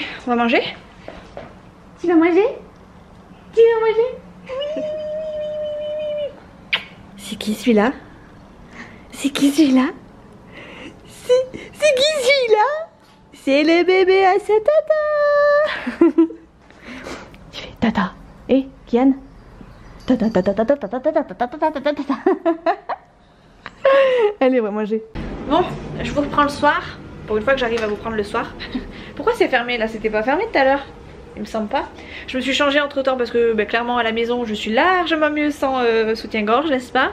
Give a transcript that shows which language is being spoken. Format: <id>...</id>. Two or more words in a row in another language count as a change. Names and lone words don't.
<fr>On va manger. Tu vas manger? Tu vas manger? Oui. C'est qui celui-là? C'est qui celui-là? C'est qui celui-là? C'est le bébé à sa tata. Tu fais tata. Eh, Kian? Tata, tata, tata, tata, tata, tata, tata, tata. Allez, on va manger. Bon, je vous reprends le soir. Pour une fois que j'arrive à vous prendre le soir. Pourquoi c'est fermé là? C'était pas fermé tout à l'heure. Il me semble pas. Je me suis changée entre temps parce que clairement à la maison je suis largement mieux sans soutien-gorge, n'est-ce pas?</fr>